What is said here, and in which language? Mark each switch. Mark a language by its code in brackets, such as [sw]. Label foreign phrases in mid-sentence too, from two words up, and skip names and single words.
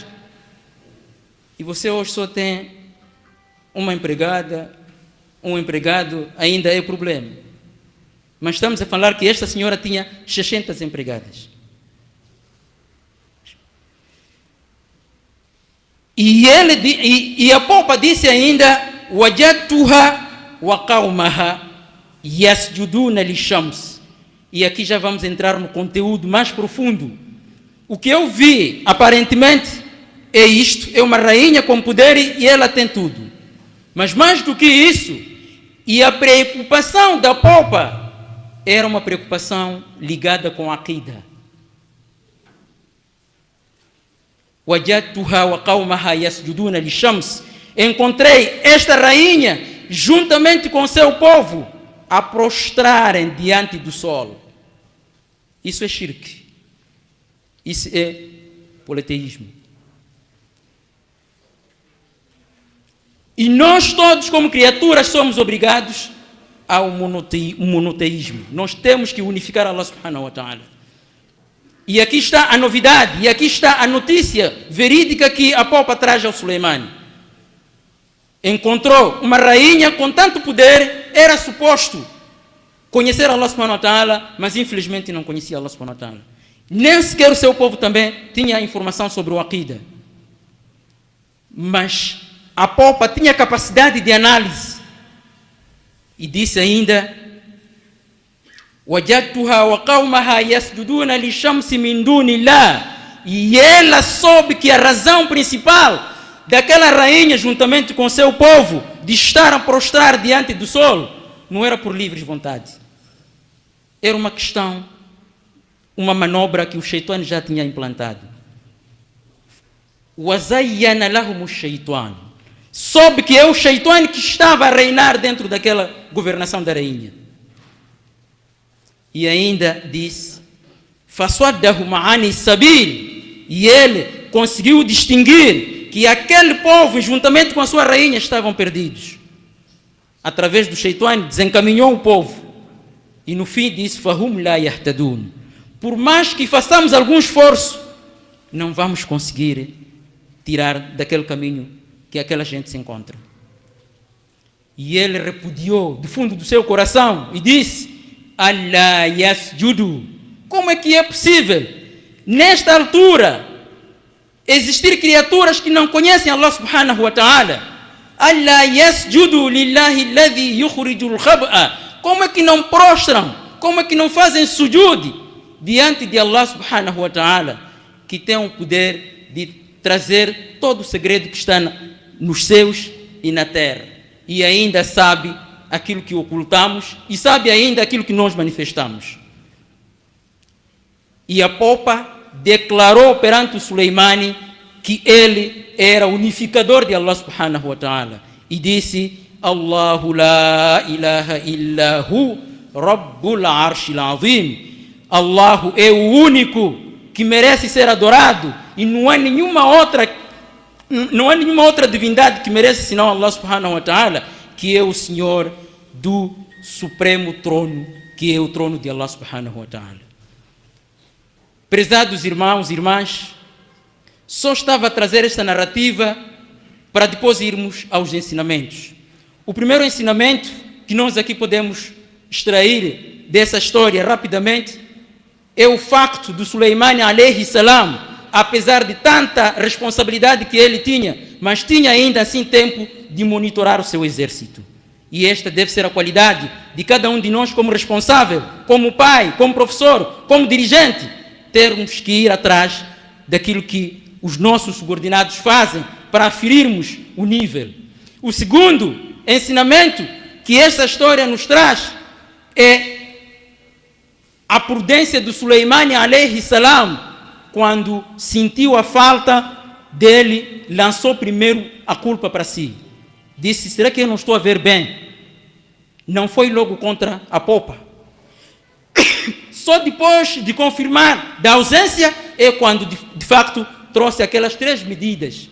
[pt] E você hoje só tem uma empregada, um empregado, ainda é problema. Mas estamos a falar que esta senhora tinha 600 empregadas. E a polpa disse ainda: [ar] "وجدتها وقومها يسجدون للشمس." [pt] E aqui já vamos entrar no conteúdo mais profundo. O que eu vi, aparentemente, é isto: é uma rainha com poder e ela tem tudo. Mas mais do que isso, e a preocupação da polpa era uma preocupação ligada com a aqida. [ar] "وجدتها وقومها يسجدون للشمس." [pt] Encontrei esta rainha juntamente com seu povo a prostrarem diante do sol. Isso é shirk. Isso é politeísmo. E nós todos, como criaturas, somos obrigados ao monoteísmo. Nós temos que unificar [ar] الله سبحانه وتعالى. [pt] E aqui está a novidade, e aqui está a notícia verídica que a polpa traz ao Suleimani. Encontrou uma rainha com tanto poder, era suposto conhecer [ar] الله سبحانه وتعالى, [pt] mas infelizmente não conhecia [ar] الله سبحانه وتعالى. [pt] Nem sequer o seu povo também tinha informação sobre o aqida. Mas a polpa tinha capacidade de análise. E disse ainda: [ar] "وجدتها وقومها يسجدون للشمس من دون الله." [pt] E ela soube que a razão principal daquela rainha, juntamente com seu povo, de estar a prostrar diante do sol, não era por livre vontade. Era uma questão, uma manobra que o Shaitan já tinha implantado. [ar] وَزَيَّنَ لَهُمُ الشَّيْطَانُ. [pt] Soube que é o Shaitan que estava a reinar dentro daquela governação da rainha. E ainda diz, [ar] فَصَدَّهُمْ عَنِ السَّبِيلِ. [pt] E ele conseguiu distinguir que aquele povo, juntamente com a sua rainha, estavam perdidos. Através do Shaitan, desencaminhou o povo. E no fim disse, [ar] فَهُمْ لَا يَهْتَدُونَ. [pt] Por mais que façamos algum esforço, não vamos conseguir tirar daquele caminho que aquela gente se encontra. E ele repudiou do fundo do seu coração e disse, [ar] ألا يسجدوا. [pt] Como é que é possível, nesta altura, existir criaturas que não conhecem [ar] الله سبحانه وتعالى? ألا يسجدوا لله الذي يخرج الخبء. [pt] Como é que não prostram? Como é que não fazem sujud diante de [ar] الله سبحانه وتعالى, [pt] que tem o poder de trazer todo o segredo que está nos céus e na terra, e ainda sabe aquilo que ocultamos e sabe ainda aquilo que nós manifestamos. E a popa declarou perante o Suleimani que ele era unificador de [ar] الله سبحانه وتعالى [pt] e disse, [ar] الله لا إله إلا هو رب العرش العظيم. [pt] Allahu é o único que merece ser adorado e não há nenhuma outra divindade que merece senão [ar] الله سبحانه وتعالى, [pt] que é o Senhor do supremo trono, que é o trono de [ar] الله سبحانه وتعالى. [pt] Prezados irmãos e irmãs, só estava a trazer esta narrativa para depois irmos aos ensinamentos. O primeiro ensinamento que nós aqui podemos extrair dessa história rapidamente é o facto do Suleimani [ar] عليه السلام, [pt] apesar de tanta responsabilidade que ele tinha, mas tinha ainda assim tempo de monitorar o seu exército. E esta deve ser a qualidade de cada um de nós como responsável, como pai, como professor, como dirigente, termos que ir atrás daquilo que os nossos subordinados fazem para aferirmos o nível. O segundo ensinamento que esta história nos traz é a prudência do Suleimani [ar] عليه السلام. [pt] Quando sentiu a falta dele, lançou primeiro a culpa para si. Disse, será que eu não estou a ver bem? Não foi logo contra a popa. Só depois de confirmar da ausência é quando de facto trouxe aquelas 3 medidas.